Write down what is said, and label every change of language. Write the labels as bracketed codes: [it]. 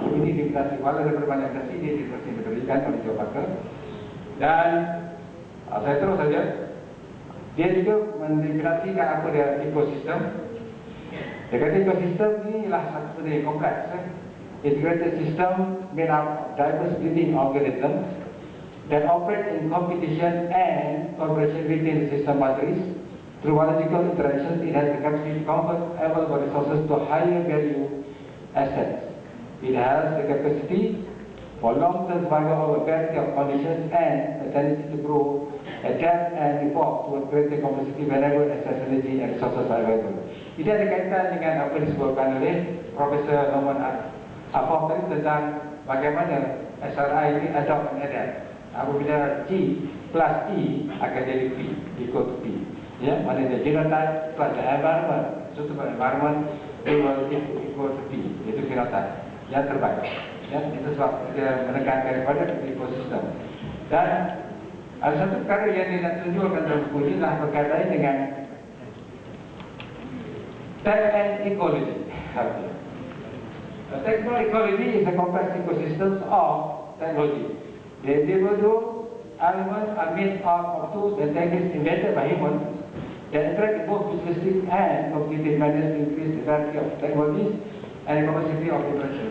[ms] Ini diminati walau daripada banyak industri ini diberikan oleh John Bucket. Dan saya terus saja, dia juga mendefinisikan apa dia ekosistem. Dia kata ekosistem ini adalah satu benda yang kompleks. [en] Integrated system made up of diverse living organisms that operate in competition and cooperation within the system boundaries. Through biological interactions, it has the capacity to convert available resources to higher value assets. It has the capacity for long-term survival over a variety of conditions and a tendency to grow, adapt and evolve to a greater complexity whenever access energy and resources are available. [ms] Ini ada kaitan dengan apa yang disebutkan oleh Profesor Norman Afaf tadi tentang bagaimana SRI ini [en] adopt and adapt. [ms] Apabila G plus E akan jadi P, [en] equal to P. [ms] Ya, maknanya [en] genotype plus the environment, suitable environment, it will equal to P. [ms] Itu genotype yang terbaik. Ya, itu sebab dia menekankan kepada ekosistem. Dan ada satu perkara yang dia nak tunjukkan dalam buku ini adalah berkaitan dengan tech and ecology. [en] Techno ecology is a complex ecosystem of technology. The individual elements are made up of tools and techniques invented by humans that interact in both futuristic and competitive manners to increase the variety of technologies and the capacity of interaction.